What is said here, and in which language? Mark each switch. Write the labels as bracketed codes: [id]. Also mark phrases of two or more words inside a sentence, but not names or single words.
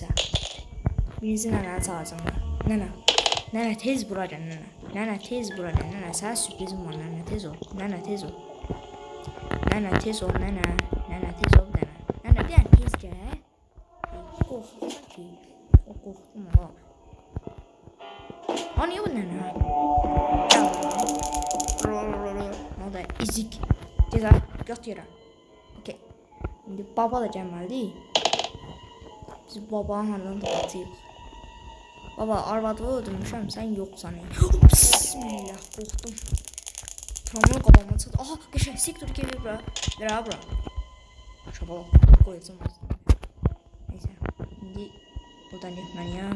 [az] Birinci nənəni çağıracağım. Nənə tez bura gəl nənə. Nənə sənə sürprizim var nənə tez ol. Nənə tez ol nənə. Nənə bir dənə tez gəl. Qorxdum ha. Aa, [tr] niye bu ne? Ne oldu? İzik. Ceza. Yat yere. Okey. [az] Şimdi baba da gəlməlidir. Biz babanın haradan tapacağıq. Baba, arvadını öldürmüşəm, sən yoxsan. Bismillah, qorxdum. Tamam, qabağıma çıxdı. Aha, qəşəng sektor gəlir bura. Ver ha bura. Şabala, qoyacağım aslında. [tr] Neyse, şimdi buradan [az] getməliyəm.